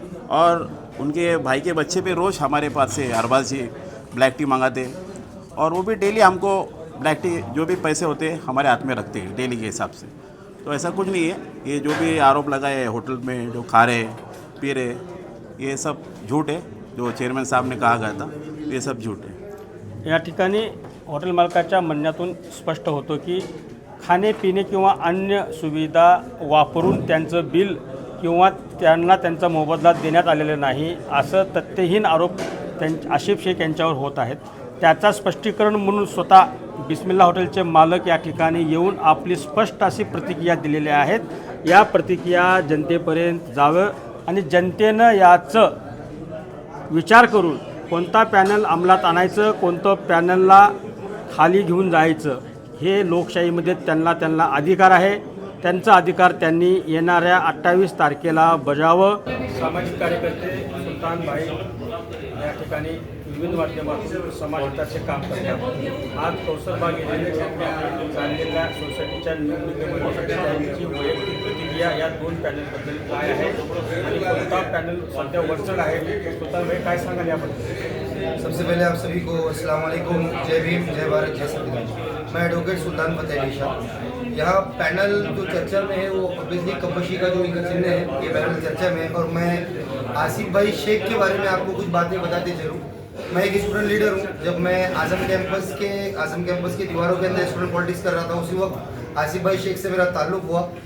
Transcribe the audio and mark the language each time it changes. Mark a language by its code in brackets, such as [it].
[hi] और उनके भाई के बच्चे भी रोज़ हमारे पास से अरबाज जी ब्लैक टी मंगाते, और वो भी डेली हमको ब्लैक टी जो भी पैसे होते हमारे हाथ में रखते हैं डेली के हिसाब से। तो ऐसा कुछ नहीं है, ये जो भी आरोप लगाए हैं होटल में जो खा रहे पी रहे, ये सब झूठ है। जो चेयरमॅन साहब ने कहा गया था ये सब झूठ है। [mr] या ठिकाणी हॉटेल मालकाच्या म्हणण्यातून स्पष्ट होतं की खाणे पिणे किंवा अन्य सुविधा वापरून त्यांचं बिल किंवा त्यांना त्यांचा मोबदला देण्यात आलेला नाही, असं तथ्यहीन आरोप आसिफ शेख यांच्यावर होत आहेत। त्याचा स्पष्टीकरण म्हणून स्वतः बिस्मिल्ला हॉटेलचे मालक या ठिकाणी येऊन आपली स्पष्ट अशी प्रतिक्रिया दिलेली आहेत। या प्रतिक्रिया जनतेपर्यंत जावं आणि जनतेनं याचं विचार करून कोणता पॅनल अंमलात आणायचं, कोणतं पॅनलला खाली घेऊन जायचं, हे लोकशाहीमध्ये त्यांना अधिकार आहे। त्यांचा अधिकार त्यांनी येणाऱ्या 28 तारखेला बजावं। सामाजिक कार्यकर्ते सुलतान भाई या ठिकाणी विविध माध्यमातून समाजहिताचे काम करतात। आज कौसरबाग येथे चाललेल्या सोसायटीच्या निवडणुकीमध्ये त्यांची वैयक्तिक प्रतिक्रिया या 2 पॅनलबद्दल काय आहे आणि कोणता पॅनल सध्या वरचढ आहे, सुलतान भाई काय सांगाल याबद्दल? [hi] सबसे पहले आप सभी को अस्सलाम वालेकुम, जय भीम, जय भारत, जय संविधान। मैं एडवोकेट सुल्तान फतेह अली शाह। यहाँ पैनल जो चर्चा में है वो ऑब्वियसली कपशी का जो इनका चिन्ह है, ये पैनल चर्चा में है। और मैं आसिफ भाई शेख के बारे में आपको कुछ बातें बताते चलूँ। मैं एक स्टूडेंट लीडर हूँ। जब मैं आज़म कैंपस के दीवारों के अंदर स्टूडेंट पॉलिटिक्स कर रहा था, उसी वक्त आसिफ भाई शेख से मेरा ताल्लुक़ हुआ।